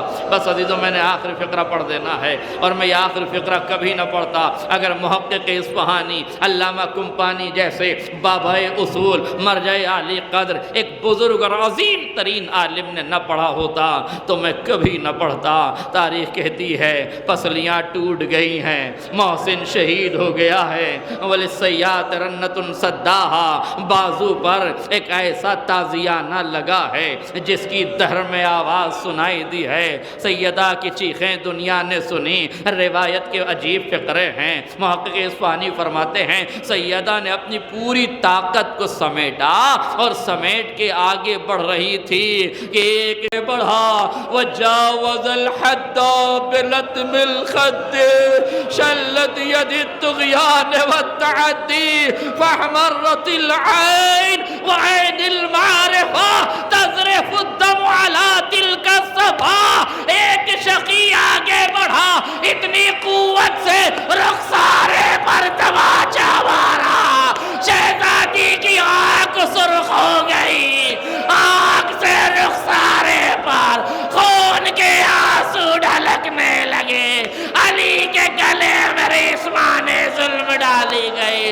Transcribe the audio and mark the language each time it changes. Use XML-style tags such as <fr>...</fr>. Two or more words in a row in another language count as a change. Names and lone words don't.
<ur>بس عزیزوں میں نے آخری فقرہ پڑھ دینا ہے، اور میں یہ آخری فقرہ کبھی نہ پڑھتا اگر محقق اصفہانی علامہ کمپانی جیسے بابا اصول مرجع عالی قدر ایک بزرگ اور عظیم ترین عالم نے نہ پڑھا ہوتا تو میں کبھی نہ پڑھتا۔ تاریخ کہتی ہے پسلیاں ٹوٹ گئی ہیں، محسن شہید ہو گیا ہے،</ur> <ar>وَلِلسَّیَّاتِ رَنَّةٌ صَدَّاهَا،</ar> <ur>بازو پر ایک ایسا تازیانہ لگا ہے جس کی دہر میں آواز سنائی دی ہے۔ سیدہ کی چیخیں دنیا نے سنی۔ روایت کے عجیب فقرے ہیں، محقق اصفہانی فرماتے ہیں سیدہ نے اپنی پوری طاقت کو سمیٹا اور سمیٹ کے آگے بڑھ رہی تھی کہ ایک بڑھا</ur> <ar>وجاوز الحد بلطم الخد شلت ید الطغیان والتعدی فاحمرت العین وعین المعرفہ تذرف الدم علی تلک الصفا،</ar> <ur>ایک شقی آگے بڑھا، اتنی قوت سے رخسارے پر تماچا مارا، شہزادی کی آنکھ سرخ ہو گئی، آنکھ سے رخسارے پر خون کے آنسو ڈھلکنے لگے، علی کے گلے میں ریشمان ظلم ڈالی گئی۔</ur>